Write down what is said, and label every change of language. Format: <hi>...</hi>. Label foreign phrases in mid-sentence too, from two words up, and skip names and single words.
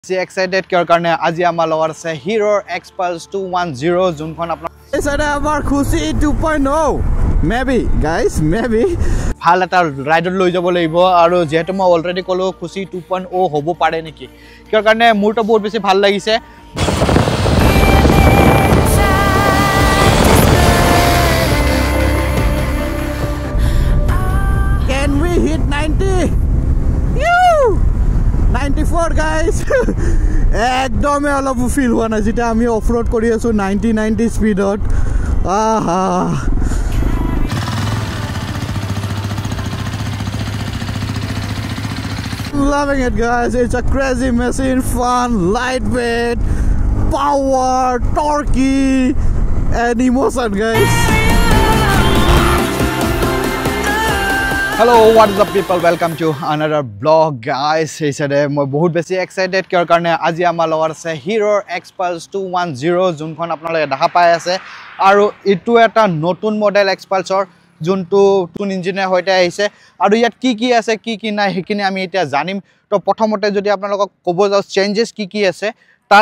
<as>excited কিয়ৰ কাৰণে আজি আমাৰ লগত আছে Hero Xpulse 210 যোনখন আপোনাৰ এছাৰে আমাৰ খুশি 2.0</as> <en>maybe guys maybe</en> <as>ভাল এটা ৰাইডত লৈ যাব লাগিব আৰু যেহেতু মই অলৰেডি কলো খুশি 2.0 হ'ব পাৰে নেকি কিয়ৰ কাৰণে মোৰটো বহুত বেছি ভাল লাগিছে</as> <en>Can we hit 90?</en> <as>94 guys একদম অলপ ফিল হোৱা নাই যেটা আমি</as> <en>off road</en> <as>কৰি আছো 90 স্পিডত আহা</as> <en>loving it guys, it's a crazy machine, fun, lightweight, power, torquey and emotion guys. Hello, what is up people? Welcome to another vlog guys. Hey sir,</en> <as>মই বহুত বেছি excited কিয়ৰ কাৰণে আজি আমাৰ লগত আছে Hero Xpulse 210 যোনখন আপোনালোকে দেখা পাই আছে আৰু ইটো এটা নতুন মডেল Xpulseৰ যোনটো টুন ইঞ্জিনৰ হৈতে আহিছে আৰু ইয়াত কি আছে কি নাই হেকিনে আমি এতিয়া জানিম তো প্ৰথমতে যদি আপোনালোকক ক'ব যাও চেঞ্জেস কি আছে তাৰ</as>